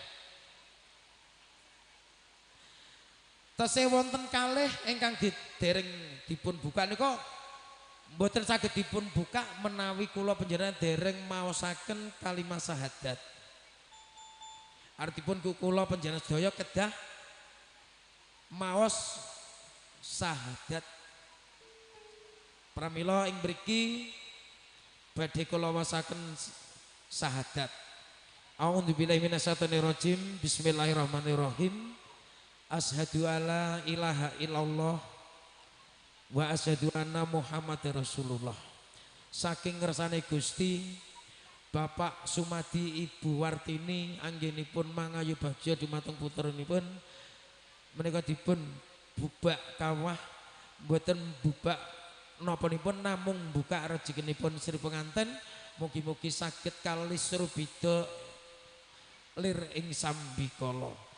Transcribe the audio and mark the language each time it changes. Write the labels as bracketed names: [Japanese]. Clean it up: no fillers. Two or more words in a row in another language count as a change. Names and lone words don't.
[Javanese] Tesih wonten kalih ingkang dereng dipun buka nika mboten saged dipun buka menawi kula panjenengan dereng maosaken kalimat syahadat. Artipun kula panjenengan sedaya kedah maos syahadat. Pramila ing mriki badhe kula wasaken syahadat. [Arabic] أعوذ بالله من الشيطان الرجيم بسم الله الرحمن الرحيم. أشهد أن لا إله إلا الله وأشهد أن محمدا رسول الله. [Javanese] Saking ngersane Gusti Bapak Sumadi Ibu Wartini anggenipun mangayu bagya dumateng putranipun menika dipun bubak kawah mboten bubak napanipun namung buka rezekinipun Sri penganten mugi-mugi saged kalis rubida lir ing sambikala.